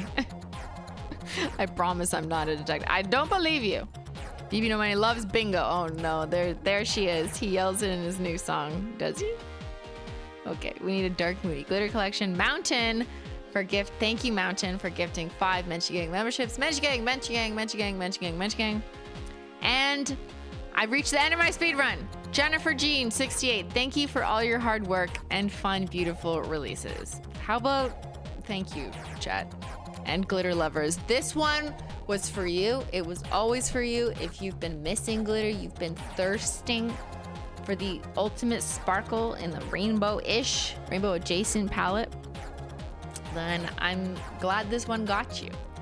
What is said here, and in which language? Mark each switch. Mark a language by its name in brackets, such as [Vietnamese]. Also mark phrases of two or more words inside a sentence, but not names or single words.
[English] I promise I'm not a detective. I don't believe you. BB No Money loves bingo. Oh no, there she is. He yells it in his new song. Does he? Okay, we need a dark moody glitter collection. Mountain for gift. Thank you, Mountain, for gifting 5 Menchie Gang memberships. Menchie Gang, Menchie Gang, Menchie Gang, Menchie Gang, Menchie Gang. And I've reached the end of my speed run. Jennifer Jean 68, thank you for all your hard work and fun, beautiful releases. How about thank you, chat and glitter lovers. This one was for you. It was always for you. If you've been missing glitter, you've been thirsting for the ultimate sparkle in the rainbow-ish, rainbow adjacent palette, then I'm glad this one got you.